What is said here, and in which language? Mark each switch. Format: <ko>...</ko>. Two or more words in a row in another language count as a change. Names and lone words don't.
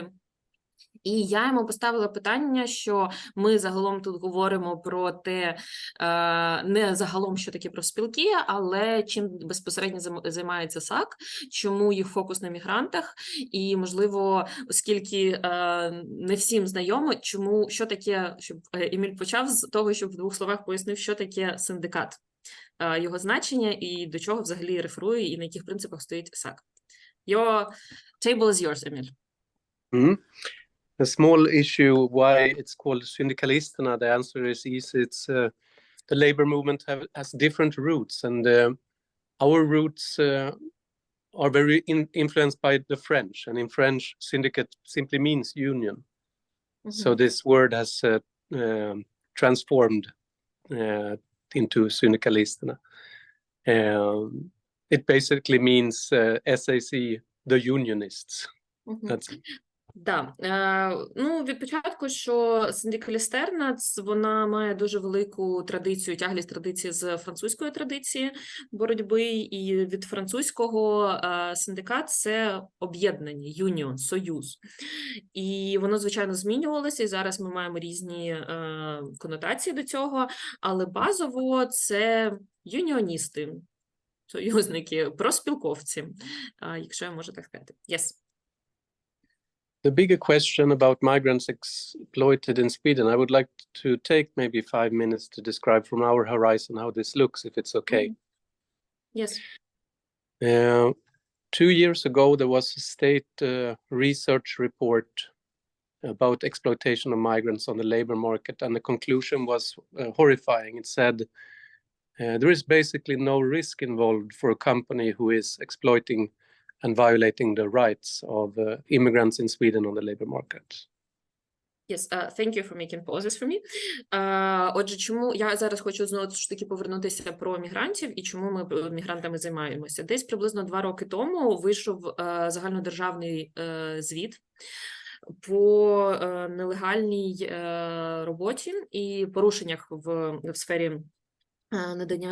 <uk>І я йому поставила питання, що ми загалом тут говоримо про те, не загалом, що таке профспілки, але чим безпосередньо займається САК, чому їх фокус на мігрантах, і, можливо, оскільки не всім знайомо, чому, що таке, щоб Еміль почав з того, щоб в 2 словах пояснив, що таке синдикат, його значення і до чого взагалі реферує, і на яких принципах стоїть САК.</uk> <en>Your table is yours, Emil. Mm-hmm. A small issue why it's called syndikalisterna, the answer is easy. It's the labor movement has different roots, and our roots are very influenced by the French, and in French, syndicate simply means union. So this word has transformed into syndikalisterna. It basically means SAC, the unionists. That's it.</en> <uk>Да. Ну, від початку, що синдикалістерна, вона має дуже велику традицію, тяглість традиції з французької традиції боротьби, і від французького синдикат – це об'єднання, юніон, союз. І воно, звичайно, змінювалося, і зараз ми маємо різні конотації до цього, але базово це юніоністи, союзники, профспілковці, якщо я можу так сказати.</uk> <en>Yes. The bigger question about migrants exploited in Sweden, I would like to take maybe 5 minutes to describe from our horizon how this looks, if it's okay. Yes. 2 years ago, there was a state research report about exploitation of migrants on the labor market, and the conclusion was horrifying. It said, there is basically no risk involved for a company who is exploiting and violating the rights of immigrants in Sweden on the labor market. Yes, thank you for making pauses for me.</en> <uk>Отже, чому я зараз хочу знову ж таки повернутися про мігрантів і чому ми мігрантами займаємося. Десь приблизно 2 роки тому вийшов загальнодержавний звіт по нелегальній роботі і порушеннях в сфері надання</uk>